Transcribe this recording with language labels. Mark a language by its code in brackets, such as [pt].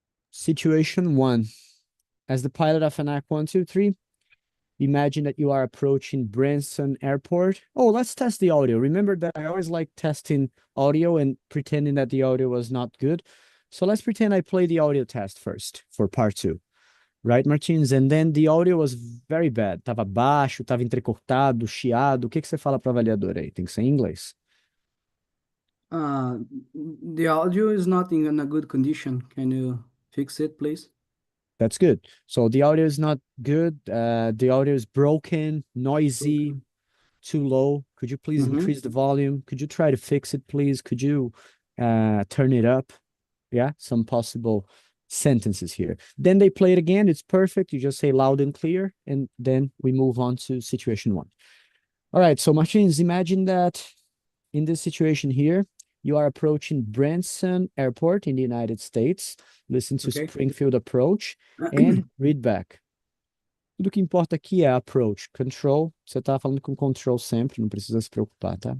[en] Situation 1. As the pilot of ANAC 123, imagine that you are approaching Branson Airport. Oh, let's test the audio. Remember that I always like testing audio and pretending that the audio was not good. So let's pretend I play the audio test first for part 2. Right, Martins? And then the audio was very bad. [pt] Tava baixo, tava entrecortado, chiado. O que você fala para o avaliador aí? Tem que ser em inglês. [en] The audio is not in a good condition. Can you fix it, please? That's good. So the audio is not good. The audio is broken, noisy, too low. Could you please Mhm. increase the volume? Could you try to fix it, please? Could you turn it up? Yeah, some possible sentences here. Then they play it again. It's perfect. You just say loud and clear, and then we move on to situation one. All right, so Martins, imagine that in this situation here, you are approaching Branson Airport in the United States. Listen to Okay. Springfield approach and read back. [pt] Tudo que importa aqui é approach. Control, você tá falando com control sempre, não precisa se preocupar, tá?